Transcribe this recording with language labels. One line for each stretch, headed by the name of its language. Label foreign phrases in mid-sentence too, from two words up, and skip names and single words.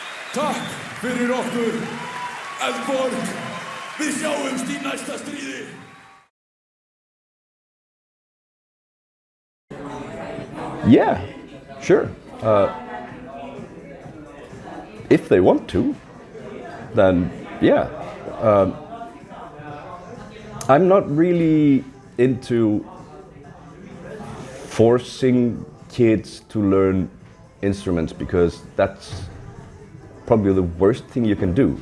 Icelandic: Takk fyrir okkur, Eldborg. Við sjáumst í næsta stríði.
English: Yeah, sure. If they want to, then yeah. I'm not really into forcing kids to learn instruments because that's probably the worst thing you can do.